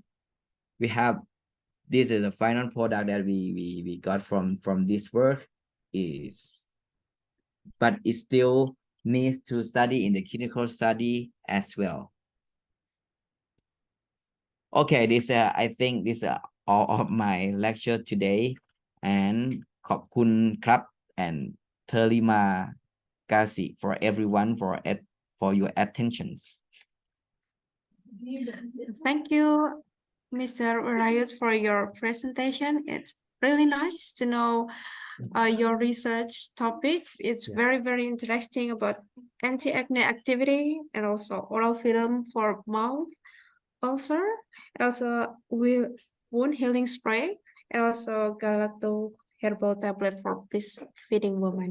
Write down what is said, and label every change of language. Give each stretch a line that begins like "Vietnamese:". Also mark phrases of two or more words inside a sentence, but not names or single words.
English: We have, this is the final product that we got from this work, but it still needs to study in the clinical study as well. Okay, this I think this all of my lecture today, and
Thai: ขอบคุณครับ
English: and
Indonesian: terima kasih
English: for everyone for your attentions. Thank you, Mr. Werayut, for your presentation. It's really nice to know your research topic. It's very, very interesting about anti-acne activity and also oral film for mouth ulcer, and also wound healing spray, and also galacto herbal tablet for breastfeeding women.